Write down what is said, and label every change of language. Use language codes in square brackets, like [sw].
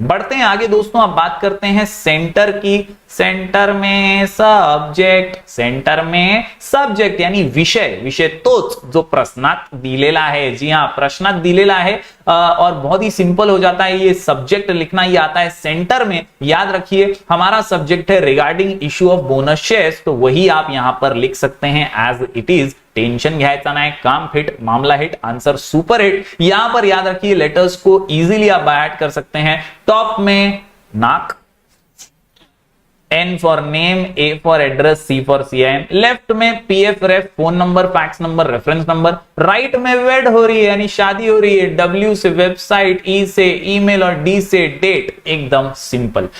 [hi] बढ़ते हैं आगे दोस्तों, आप बात करते हैं सेंटर की। सेंटर में सब्जेक्ट, सेंटर में सब्जेक्ट यानी विषय, [mr] विषय तोच जो प्रश्नात दिलेला [hi] है। जी हां, [mr] प्रश्नात दिलेला [hi] है और बहुत ही सिंपल हो जाता है ये सब्जेक्ट लिखना। ये आता है सेंटर में। याद रखिए हमारा सब्जेक्ट है regarding issue of bonus shares, तो वही आप यहां पर लिख सकते हैं एज इट इज। [mr] टेंशन घ्यायचा नाही, काम फिट, मामला हिट, आंसर सुपर हिट। [hi] यहां पर याद रखिए लेटर्स को इजीली आप बाय कर सकते हैं। टॉप में नाक, N for name, A for address, C for CIN, left में PF, रेफ, phone number, fax number, reference number, right में वेड हो रही है यानी शादी हो रही है, W से वेबसाइट, E से ईमेल और D से डेट। एकदम सिंपल।